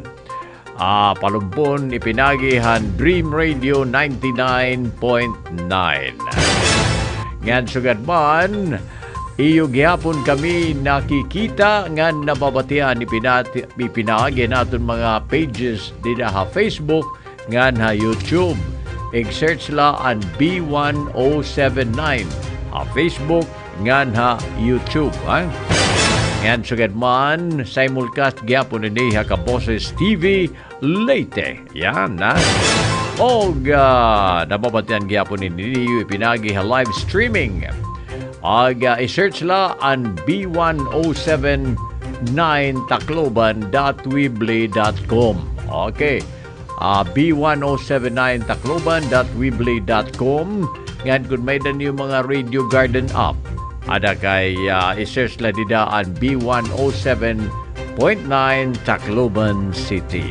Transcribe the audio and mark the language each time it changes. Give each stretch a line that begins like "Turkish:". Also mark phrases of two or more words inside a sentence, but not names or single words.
Waray: Palumpon, ipinagihan Dream Radio 99.9. Ngan sugad man, iyo gihapon kami nakikita ngan nababatian ipinagi naton mga pages dida Facebook ngan YouTube. I-search la ang B1079 Facebook ngan YouTube, ha? Ngan sugad man, simulcast gyapon ni Kaboses TV Leyte. Yan, na. O nababatian gyapon ni ipinagi live streaming. I-search la ang b1079tacloban.weebly.com. Okay. b1079tacloban.weebly.com. Ngan kung may dan yung mga Radio Garden app, ada kay i-search la dida ang B107.9 Tacloban City.